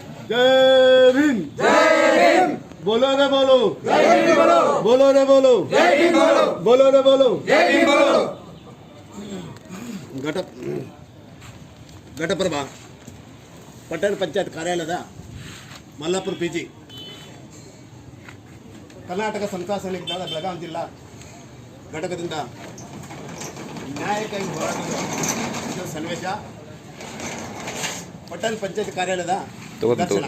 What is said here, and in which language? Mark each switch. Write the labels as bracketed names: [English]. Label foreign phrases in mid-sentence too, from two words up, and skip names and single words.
[Hindi] जय भीम, बोलो रे बोलो, बोलो रे बोलो, बोलो रे बोलो। [Kannada] ಘಟಪ್ರಭಾ ಪಟ್ಟಣ ಪಂಚಾಯತ್ ಕಾರ್ಯಾಲಯದ ಮಲ್ಲಾಪುರ PG ಕರ್ನಾಟಕ ಸಮತಾ ಸೈನಿಕ ದಳ ಬೆಳಗಾವಿ ಜಿಲ್ಲಾ ಘಟಕದಿಂದ ನ್ಯಾಯಕ್ಕಾಗಿ ಹೋರಾಟದ ಸನ್ನಿವೇಶ ಪಟ್ಟಣ ಪಂಚಾಯತ್ ಕಾರ್ಯಾಲಯದ ದರ್ಶನ